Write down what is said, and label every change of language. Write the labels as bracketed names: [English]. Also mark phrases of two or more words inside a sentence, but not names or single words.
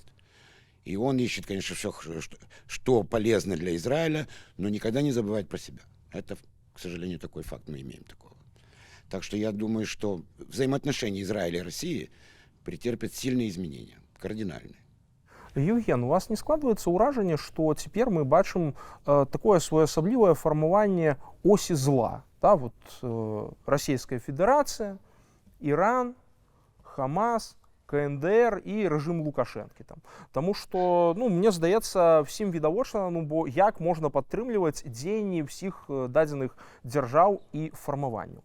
[Russian] И он ищет, конечно, все, что полезно для Израиля, но никогда не забывает про себя. Это, к сожалению, такой факт, мы имеем такого. Так что я думаю, что взаимоотношения Израиля и России претерпят сильные изменения, кардинальные. [Belarusian] Евген, [Russian] у вас не складывается [Belarusian] ўражанне, што цяпер мы бачым такое своеасаблівае фармаванне осі зла? [Russian] Да, вот Российская Федерация, Иран, Хамас, КНДР и режим Лукашэнкі. [Belarusian] Таму што, ну, мне здаецца, [Ukrainian] всім відавочна, [Belarusian] ну, бо як можна падтрымліваць дзеянні ўсіх дадзеных дзяржаў і фармаванняў?